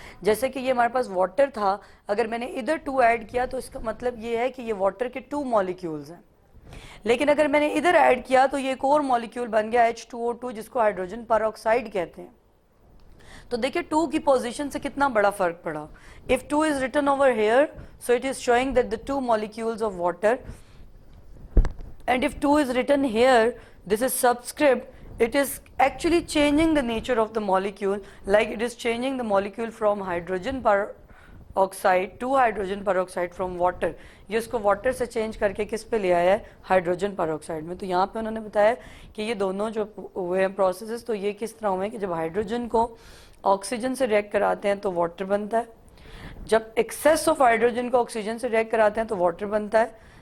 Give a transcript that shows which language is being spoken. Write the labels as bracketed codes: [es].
[ur] جیسے کہ یہ ہمارے پاس واٹر تھا, اگر میں نے ادھر 2 ایڈ کیا تو اس کا مطلب یہ ہے کہ یہ واٹر کے 2 مالیکیولز ہیں. لیکن اگر میں نے ادھر ایڈ کیا تو یہ ایک اور مالیکیول بن گیا H2O2 جس کو ہائیڈروجن پر آکسائڈ کہتے ہیں. تو دیکھیں 2 کی پوزیشن سے کتنا بڑا فرق پڑا. [en] If 2 is written over here, so it is showing that the 2 molecules of water, and if 2 is written here, this is subscript, it is actually changing the nature of the molecule, like it is changing the molecule from hydrogen peroxide to hydrogen peroxide from water. [ur] یہ اس کو water سے change کر کے کس پہ لے آیا ہے, ہائیڈروجن peroxide میں. تو یہاں پہ انہوں نے بتایا کہ یہ دونوں جو ہوئے ہیں پروسیسز تو یہ کس طرح ہوئے ہیں کہ جب ہائیڈروجن کو آکسیجن سے ریئیکٹ کراتے ہیں تو واٹر بنتا ہے, جب ایکسیس آف ہائیڈروجن کو آکسیجن سے ریئیکٹ کراتے ہیں تو واٹر بنتا ہے.